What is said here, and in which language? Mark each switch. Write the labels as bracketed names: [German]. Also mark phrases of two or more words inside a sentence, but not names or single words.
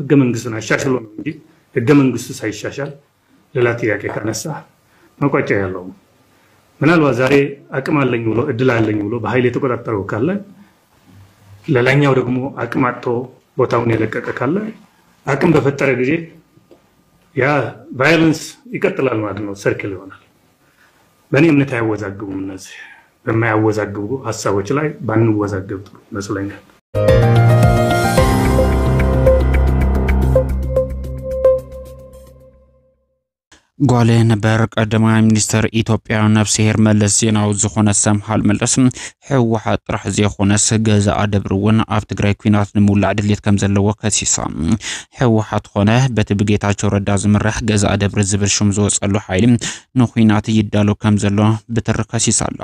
[Amharic] ህገ መንግስትን አሻሽሎ ነው እንጂ ህገ መንግስቱ ሳይሻሻል ሌላ ጥያቄ ካነሳ መቋጫ ያለው ምናልባት ዛሬ አቅም አለኝ ብሎ እድል አለኝ ብሎ በኃይል የተቆጣጠረው ካለ ለላኛው ደግሞ አቅም አጥቶ ቦታውን የለቀቀ ካለ አቅም በፈጠረ ጊዜ ያ ቫዮለንስ ይቀጥላል ማለት ነው ሰርክል ይሆናል በእኔ እምነት አይወዛግቡም እነዚህ በማያወዛግቡ ሐሳቦች ላይ ባንወዛግብ ጥሩ መስለኛል [Tigrinya] ጓለ ነበር ቀዳማይ ሚኒስትር ኢትዮጵያ ነፍስሄር መለስ ዜናዊ ዝኾነ ሰምሃል መለስ ሕወሓት ጥራሕ ዘይኾነስ ገዛ አደብሩን ኣብ ትግራይ ኩናት ንምውላዕ ድሌት ከም ዘለዎ ከሲሳ ሕወሓት ኾነ በቲ ብጌታቸው ረዳ ዝምራሕ ገዛ አደብር ዝብል ሽም ዝወፀሉ ሓይሊ ንኩናት ይዳሎ ከም ዘሎ ብትር ከሲሳ ኣላ